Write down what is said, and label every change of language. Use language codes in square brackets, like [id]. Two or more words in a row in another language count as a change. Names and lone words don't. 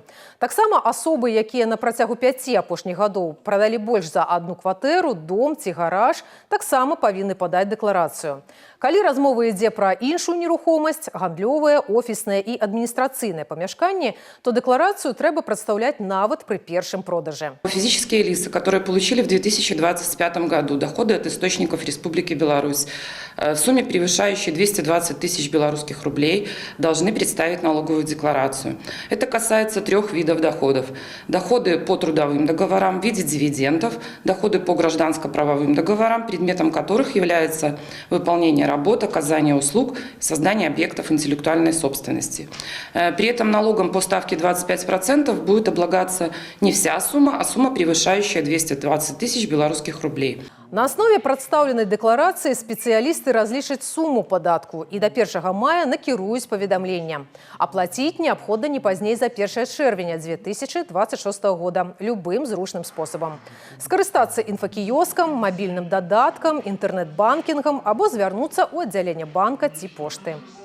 [be] Таксама асобы, якія на працягу 5 апошніх гадоў прадалі больш за 1 кватэру, дом ці гараж, таксама павінны падаць дэкларацыю. Калі размова ідзе пра іншую нерухомасць, гандлёвыя, офісныя і адміністрацыйныя памяшканні, то дэкларацыю трэба прадстаўляць нават пры першым продаже. [ru] Физические лица, которые получили в 2025 году доходы от источников Республики Беларусь в сумме превышающей 220 тысяч белорусских рублей, должны представить налоговую декларацию. Это касается 3 видов доходов. Доходы по трудовым договорам в виде дивидендов, доходы по гражданско-правовым договорам, предметом которых является выполнение работ, оказание услуг, создание объектов интеллектуальной собственности. При этом налогом по ставке 25% будет облагаться не вся сумма, а сумма, превышающая 220 тысяч белорусских рублей. [be] На аснове прадстаўленай дэкларацыі спецыялісты разлічаць суму падатку і да 1 мая накіруюць паведамленне. Аплаціць неабходна не пазней за 1 чэрвеня 2026 года любым зручным спосабам. Скарыстацца інфакіёскам, мабільным дадаткам, інтэрнэт-банкінгам або звярнуцца ў аддзяленне банка ці пошты.